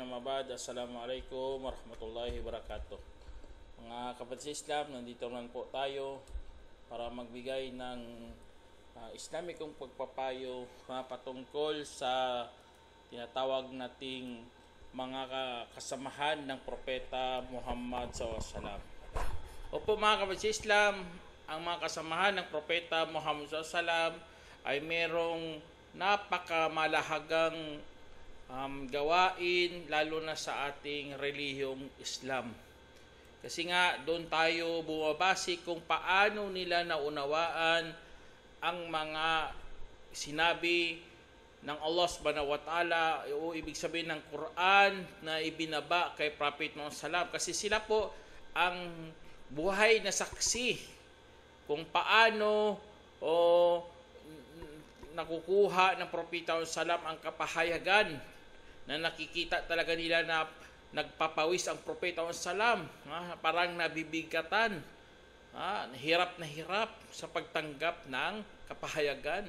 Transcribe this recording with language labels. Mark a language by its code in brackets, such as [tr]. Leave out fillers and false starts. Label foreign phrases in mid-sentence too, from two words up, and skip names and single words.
[ar] أما بعد. السلام عليكم ورحمة الله وبركاته. [tl] Mga kapatid sa Islam, nandito naman po tayo para magbigay ng Islamikong pagpapayo patungkol sa tinatawag nating mga kasamahan ng Propeta Muhammad SAW. Opo mga kapatid sa Islam, ang mga kasamahan ng Propeta Muhammad SAW ay merong napakamalahagang gawain, lalo na sa ating relihiyong Islam. Kasi nga doon tayo bumabase kung paano nila naunawaan ang mga sinabi ng Allah [ar] سبحانه وتعالى, [tl] o ibig sabihin ng Quran na ibinaba kay Prophet Muhammad SAW. Kasi sila po ang buhay na saksi kung paano nakukuha ng Propeta Salam ang kapahayagan na nakikita talaga nila na nagpapawis ang Propeta Salam, parang nabibigatan, hirap na hirap sa pagtanggap ng kapahayagan.